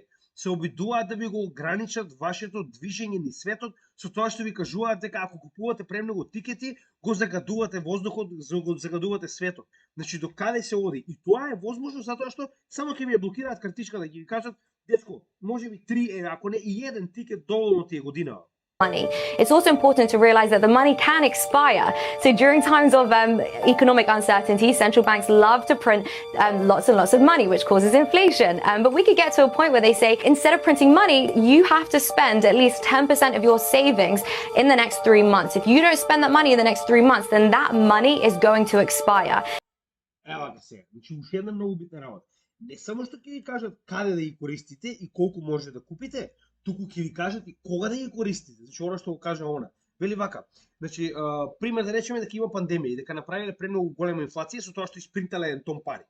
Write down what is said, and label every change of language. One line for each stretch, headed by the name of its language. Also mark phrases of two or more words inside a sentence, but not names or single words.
Macedonian: Се обидуваат да ви го ограничат вашето движење низ светот, со тоа што ви кажуваат дека ако купувате премногу тикети, го загадувате воздухот, го загадувате светот. Значи до каде се оди? И тоа е возможно затоа што само ќе ви блокираат картичка да ги кажат, детко, можеби 3, ако не и еден тикет доволно ти е година.
English: Money. It's also important to realize that the money can expire. So during times of economic uncertainty, central banks love to print lots and lots of money, which causes inflation. But we could get to a point where they say, instead of printing money, you have to spend at least 10% of your savings in the next 3 months. If you don't spend that money in the next 3 months, then that money is going to expire.
Macedonian: Ева га се, значи уште една многу битна работа. Не само што ќе ви кажат каде да ги користите и колку може да купите, туку ќе ви кажат и кога да ги користите. Значи она што го кажа она. Вели вака, значи пример да речеме дека има пандемија и дека направиле премногу голема инфлација со тоа што испринтале еден тон пари.